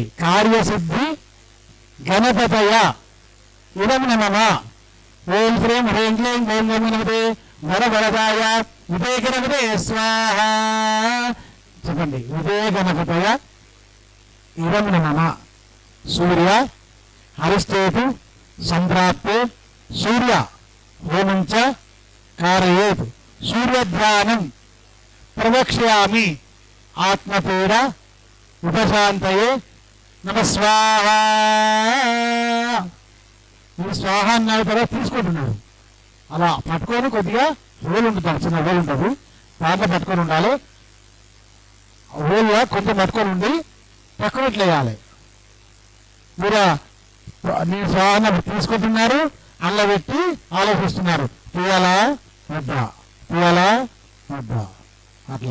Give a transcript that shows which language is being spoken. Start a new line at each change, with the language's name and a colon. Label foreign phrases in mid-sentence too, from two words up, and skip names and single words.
Sanskrit: कार्यसिद्धि गणपतय इदं नमः ॐ श्रीं ह्रीं क्लीं ॐ गणपते वरवरदाय उदय गणपते स्वाह చెప్పండి. उदय गणपतय इदं नमः सूर्य हरिष्टेतु संप्राप्ते सूर्य होमंच कारयेत् सूर्यध्यानं प्रवक्ष्यामि आत्मपीड उपशान्तये नमः स्वाहा.
Telugu: మీరు స్వాహ అన్న తర్వాత తీసుకుంటున్నారు అలా పట్టుకొని కొద్దిగా హోల్ ఉంటుంది చిన్న హోల్ ఉంటుంది దాంట్లో పట్టుకొని ఉండాలి. హోల్లో కొంచెం పట్టుకొని ఉండి పక్కన ఇట్లా వేయాలి. మీరు నీ స్వాహ తీసుకుంటున్నారు అల్ల పెట్టి ఆలోచిస్తున్నారు తీయాలా వద్దా తీయాలా వద్దా అట్లా.